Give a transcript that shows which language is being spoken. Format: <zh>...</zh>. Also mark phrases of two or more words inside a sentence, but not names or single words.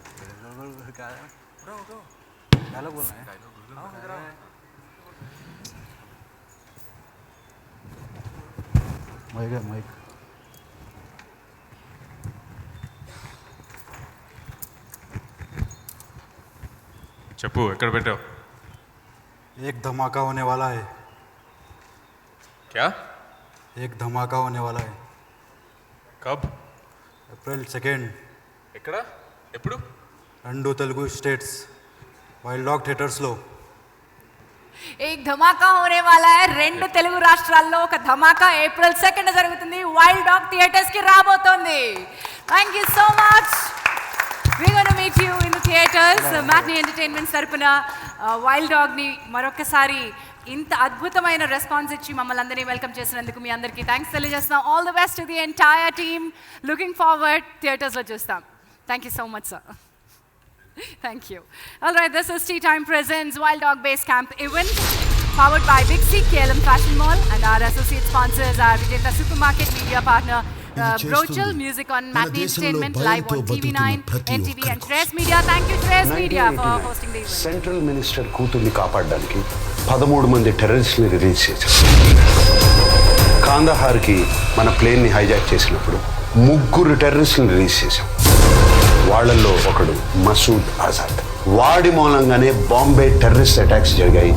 <te>మైక్ చెప్పు, ఎక్కడ పెట్టావు?</te> <hi>एक धमाका होने वाला है. क्या? एक धमाका होने वाला है. कब?</hi> <en>April 2nd.</en> <te>ఎక్కడ, ఎప్పుడు? 2 తెలుగు స్టేట్స్, వైల్డ్ డాగ్ థియేటర్స్లో.</te> <hi>एक धमाका होने वाला है.</hi> <te>2 తెలుగు రాష్ట్రాల్లో ఒక ధమాకా April 2nd జరుగుతుంది, వైల్డ్ డాగ్ థియేటర్స్ కి రాబోతోంది.</te> <en>thank you so much. We're going to meet you in the theaters.</en> <te>Matinee Entertainment తరపున వైల్డ్ డాగ్ని మరొకసారి ఇంత అద్భుతమైన రెస్పాన్స్ ఇచ్చి మమ్మల్ని అందరినీ వెల్కమ్ చేసినందుకు మీ అందరికీ థ్యాంక్స్ తెలియజేస్తున్నాం.</te> <en>all the best to the entire team. looking forward,</en> <te>థియేటర్స్లో చూస్తాం.</te> <en>thank you so much sir. Thank you. All right, this is Tea Time Presents Wild Dog Base Camp event powered by Big C, KLM Fashion Mall, and our associate sponsors are Vijayta Supermarket, media partner Brochel, music on Matinee Entertainment, live on TV9, NTV and Shreyas Media. Thank you Shreyas Media for hosting the event. central minister</en> <te>కూతుర్ని కాపాడడానికి 13 మంది టెర్రరిస్ట్ని రిలీజ్ చేశారు. కాందహార్కి మన ప్లేన్ని హైజాక్ చేసినప్పుడు 3 టెర్రరిస్ట్ని రిలీజ్ చేశాం. వాళ్ళల్లో ఒకడు మసూద్ ఆజాద్. వాడి మూలంగానే బాంబే</te> <en>terrorist attacks</en> <te>జరిగాయి.</te>